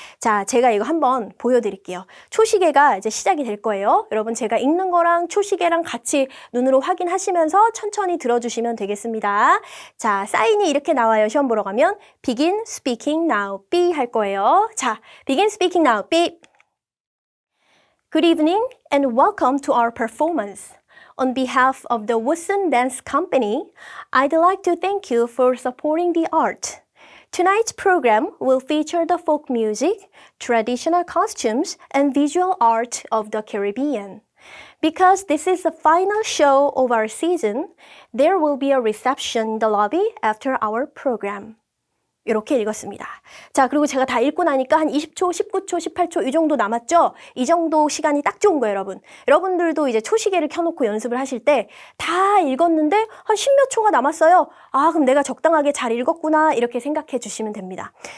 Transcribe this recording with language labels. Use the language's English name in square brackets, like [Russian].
[Korean] 자, 제가 이거 한번 보여드릴게요. 초시계가 이제 시작이 될 거예요. 여러분 제가 읽는 거랑 초시계랑 같이 눈으로 확인하시면서 천천히 들어주시면 되겠습니다. 자, 사인이 이렇게 나와요. 시험 보러 가면 [English] Begin speaking now, B [Korean] 할 거예요. [English] 자, Begin speaking now, B. Good evening and welcome to our performance. On behalf of the Woodson Dance Company, I'd like to thank you for supporting the art. Tonight's program will feature the folk music, traditional costumes, and visual art of the Caribbean. Because this is the final show of our season, there will be a reception in the lobby after our program. [Korean] 이렇게 읽었습니다. 자, 그리고 제가 다 읽고 나니까 한 20초, 19초, 18초 이 정도 남았죠? 이 정도 시간이 딱 좋은 거예요, 여러분. 여러분들도 이제 초시계를 켜놓고 연습을 하실 때 다 읽었는데 한 10몇 초가 남았어요. 아, 그럼 내가 적당하게 잘 읽었구나 이렇게 생각해 주시면 됩니다.